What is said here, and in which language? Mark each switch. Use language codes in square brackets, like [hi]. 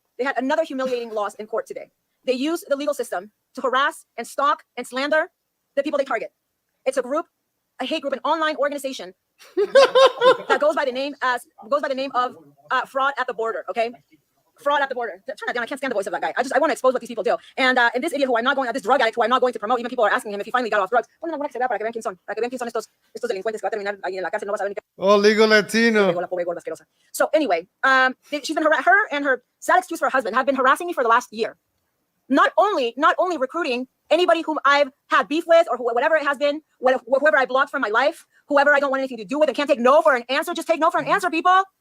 [en] They had another humiliating loss in court today. They use the legal system to harass and stalk and slander the people they target. It's a group, a hate group, an online organization that goes by the name of fraud at the border. Okay, fraud at the border. Turn that down. I can't stand the voice of that guy. I want to expose what these people do. And this idiot this drug addict who I'm not going to promote. Even people are asking him if he finally got off drugs. [es] Bueno, no, para que vean quién son. Para que vean quién son estos delincuentes que va a terminar ahí en la cárcel. No vas a ver ni qué. [en] Oh, legal Latino. So anyway, she's been her and her sad excuse for her husband have been harassing me for the last year. Not only recruiting anybody whom I've had beef with, or whatever it has been, whoever I blocked from my life, whoever I don't want anything to do with and can't take no for an answer, just take no for an answer, people.